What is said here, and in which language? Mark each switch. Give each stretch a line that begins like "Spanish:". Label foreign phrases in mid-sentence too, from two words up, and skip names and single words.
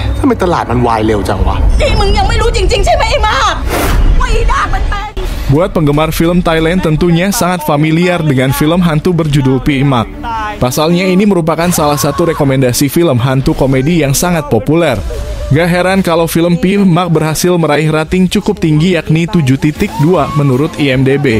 Thai: ไมตลาดมันวายเร็วจังวะ นี่มึงยังไม่รู้จริงๆใช่ไหมไอ้มากว่าอีดากมันเป็น
Indonesian: Buat penggemar film Thailand tentunya sangat familiar dengan film hantu berjudul Pi Mak. Pasalnya ini merupakan salah satu rekomendasi film hantu komedi yang sangat populer. Gak heran kalau film Pi Mak berhasil meraih rating cukup tinggi yakni 7.2 menurut IMDb.